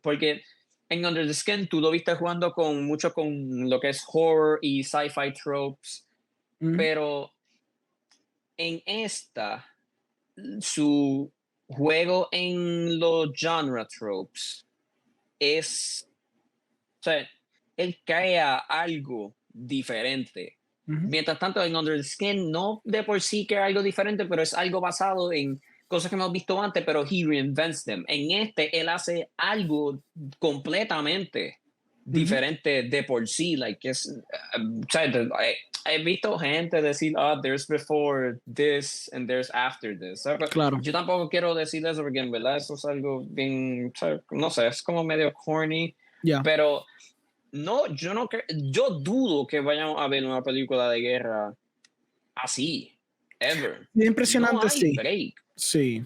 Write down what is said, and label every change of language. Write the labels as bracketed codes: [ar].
[es] Porque en Under the Skin tú lo viste jugando mucho con lo que es horror y sci-fi tropes, pero en esta, su juego en los genre tropes es, o sea, él crea algo diferente. Mientras tanto, en Under the Skin no de por sí crea algo diferente, pero es algo basado en cosas que hemos visto antes, pero [en] he reinvents them. [es] En este, él hace algo completamente diferente de por sí. [en] Like, [es] o sea, he visto gente decir, [en] there's before this and there's after this. [es] Claro. Yo tampoco quiero decir eso porque en verdad eso es algo bien, no sé, es como medio corny. [en] Yeah. [es] Pero no, yo dudo que vayamos a ver una película de guerra así, ever. Es impresionante, no hay break. Sí.